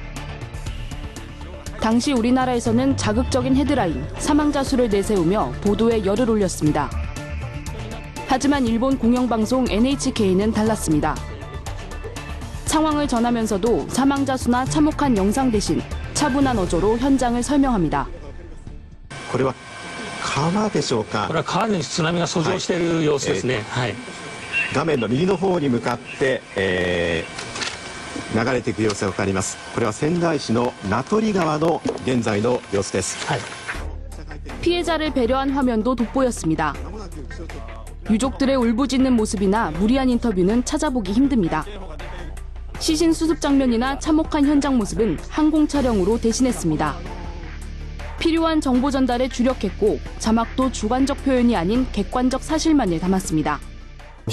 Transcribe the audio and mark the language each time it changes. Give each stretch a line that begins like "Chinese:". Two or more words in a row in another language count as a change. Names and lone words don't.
Korean: 당시 우리나라에서는 자극적인 헤드라인, 사망자 수를 내세우며 보도에 열을 올렸습니다. 하지만 일본 공영방송 NHK는 달랐습니다. 상황을 전하면서도 사망자 수나 참혹한 영상 대신 차분한 어조로 현장을 설명합니다.
Japanese: これは川でしょうか。これは川に津波が遡上している様子ですね。画面の右の方に向かって、流れていく様子がわかります。これは仙台市の名取川の現在の様子です。
Korean: 피해자를 배려한 화면도 돋보였습니다. 유족들의 울부짖는 모습이나 무리한 인터뷰는 찾아보기 힘듭니다. 시신 수습 장면이나 참혹한 현장 모습은 항공 촬영으로 대신했습니다. 필요한 정보 전달에 주력했고 자막도 주관적 표현이 아닌 객관적 사실만을 담았습니다.